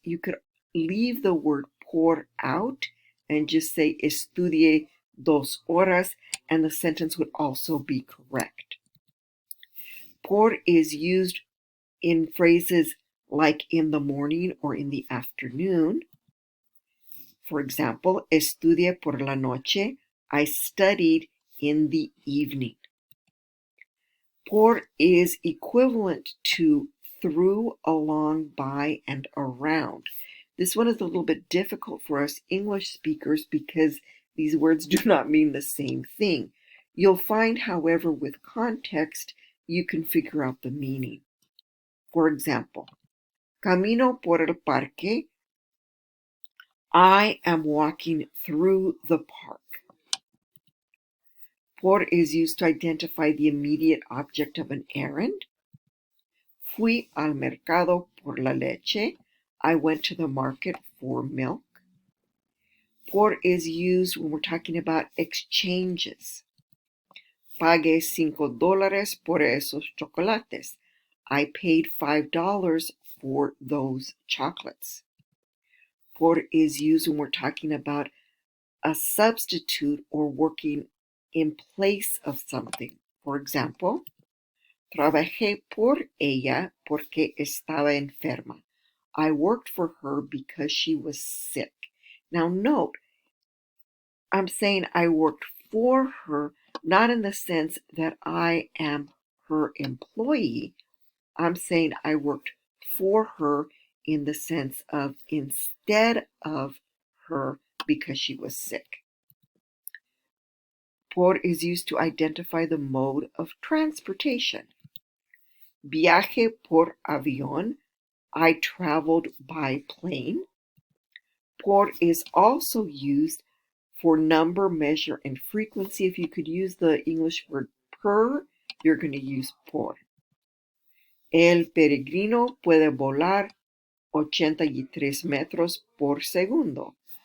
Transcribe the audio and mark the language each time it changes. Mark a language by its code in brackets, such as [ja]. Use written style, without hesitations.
[en] You could leave the word por out and just say [es] estudié 2 horas, [en] and the sentence would also be correct. Por is used in phrases like in the morning or in the afternoon. For example, [es] estudié por la noche. [en] I studied in the evening. Por is equivalent to through, along, by, and around. This one is a little bit difficult for us English speakers because these words do not mean the same thing. You'll find, however, with context, you can figure out the meaning. For example, [es] camino por el parque. [en] I am walking through the park. Por is used to identify the immediate object of an errand. [es] Fui al mercado por la leche. [en] I went to the market for milk. Por is used when we're talking about exchanges. [es] Pagué $5 por esos chocolates. [en] I paid $5 for those chocolates. Por is used when we're talking about a substitute or working in place of something. For example, [es] trabajé por ella porque estaba enferma. [en] I worked for her because she was sick. Now note, I'm saying I worked for her, not in the sense that I am her employee. I'm saying I worked for her in the sense of instead of her because she was sick. Por is used to identify the mode of transportation. [es] Viaje por avión. [en] I traveled by plane. Por is also used for number, measure, and frequency. If you could use the English word per, you're going to use por. [es] El peregrino puede volar 83 metros por segundo.